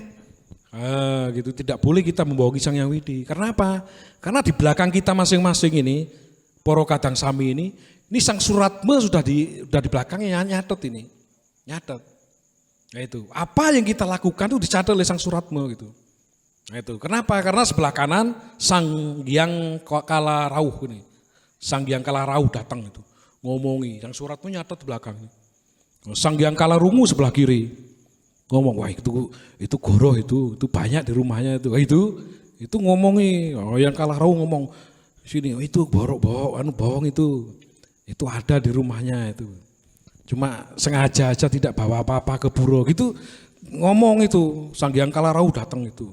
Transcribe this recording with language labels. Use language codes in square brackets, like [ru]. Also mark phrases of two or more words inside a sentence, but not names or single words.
[id] Gitu, tidak boleh kita membohongi Sang Hyang Widi. Karena apa? Karena di belakang kita masing-masing ini, [jv] Poro Kadang Sami [id] ini Sang Suratme sudah di belakangnya nyatet ini, nyatet. Nah itu, apa yang kita lakukan itu dicatat oleh Sang Suratme gitu. Nah itu, kenapa? Karena sebelah kanan Sang Hyang Kala Rauh ini. Sang Hyang Kala Rauh datang itu, ngomongi. Sang Suratme nyatet di belakang. Sang Hyang Kala Rungu sebelah kiri. Ngomong, wah itu goroh itu banyak di rumahnya itu. Itu ngomongi. Yang Kala Rauh ngomong, sini, itu bohong itu ada di rumahnya itu. Cuma sengaja aja tidak bawa apa-apa ke pura gitu, ngomong itu Sang Hyang Kala Rauh datang itu.